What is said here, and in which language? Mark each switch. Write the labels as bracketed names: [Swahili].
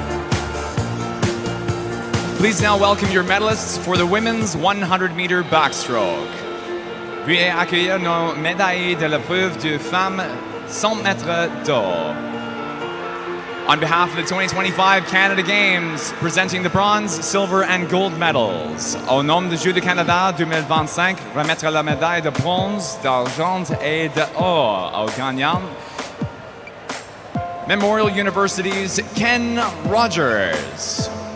[English] Please now welcome your medalists for the women's 100-meter backstroke. [French] Veuillez accueillir nos médaillés de l'épreuve de femmes 100 mètres d'or. [English] On behalf of the 2025 Canada Games, presenting the bronze, silver and gold medals. [French] Au nom du Jeux du Canada 2025, remettre la médaille de bronze, d'argent et d'or aux gagnants. [English] Memorial University's Ken Rogers.